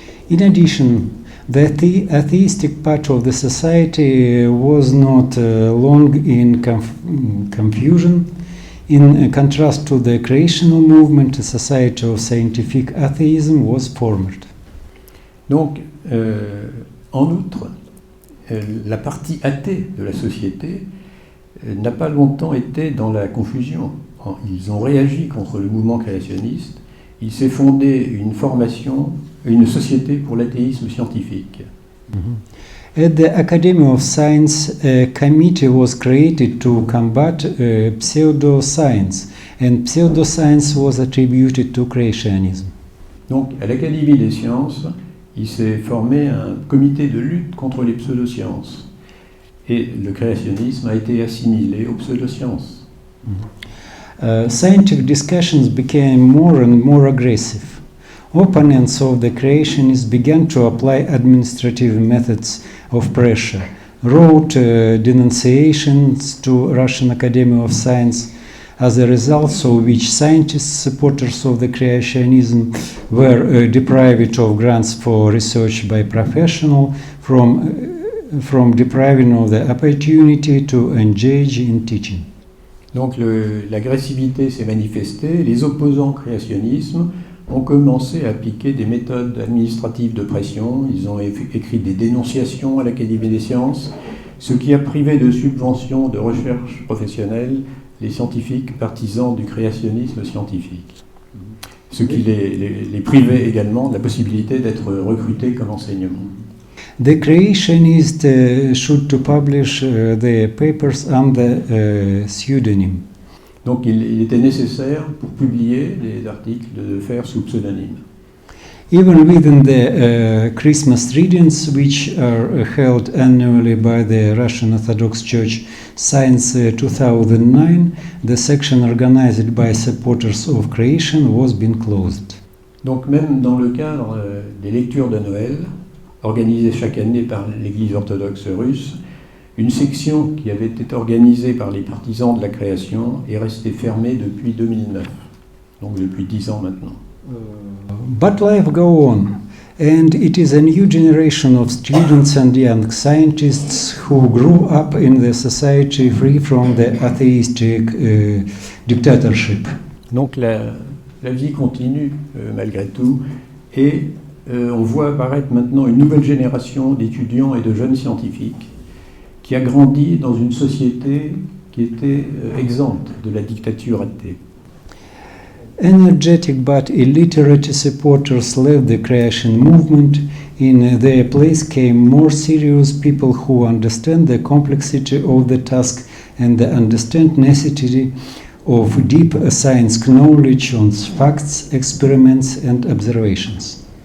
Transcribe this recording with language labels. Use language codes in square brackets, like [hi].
[en] In addition, the atheistic part of the society was not long in confusion. In contrast to the creational movement, a society of scientific atheism was formed. [fr] Donc, en outre, la partie athée de la société n'a pas longtemps été dans la confusion. Ils ont réagi contre le mouvement créationniste. Il s'est fondé une société pour l'athéisme scientifique. Mm-hmm. [en] At the Academy of Science, a committee was created to combat pseudoscience, and pseudoscience was attributed to creationism. [fr] Donc, à l'Académie des sciences, il s'est formé un comité de lutte contre les pseudosciences. Et le créationnisme a été assimilé aux pseudosciences. [en] Scientific discussions became more and more aggressive. Opponents of the creationists began to apply administrative methods of pressure, wrote denunciations to Russian Academy of Science, as a result of which scientists, supporters of the creationism, were deprived of grants for research by professionals, from depriving of the opportunity to engage in teaching. [fr] Donc l'agressivité s'est manifestée, les opposants au créationnisme ont commencé à appliquer des méthodes administratives de pression, ils ont écrit des dénonciations à l'Académie des sciences, ce qui a privé de subventions de recherche professionnelle les scientifiques partisans du créationnisme scientifique. Ce qui les privait également de la possibilité d'être recrutés comme enseignants. [en] The creationists should to publish their papers under pseudonym. [fr] Donc il était nécessaire pour publier des articles de le faire sous pseudonyme. [en] Even within the Christmas readings, which are held annually by the Russian Orthodox Church since 2009, the section organized by supporters of creation was been closed. [fr] Donc même dans le cadre des lectures de Noël, organisées chaque année par l'Église orthodoxe russe, une section qui avait été organisée par les partisans de la création est restée fermée depuis 2009, donc depuis 10 ans maintenant. [en] But life go on, and it is a new generation of students and young scientists who grew up in the society free from the atheistic dictatorship. [fr] Donc la vie continue malgré tout, et on voit apparaître maintenant une nouvelle génération d'étudiants et de jeunes scientifiques qui a grandi dans une société qui était exempte de la dictature athée. [en] Energetic but illiterate supporters led the creation movement. In their place came more serious people who understand the complexity of the task and the understand necessity of deep science knowledge on facts, experiments and observations.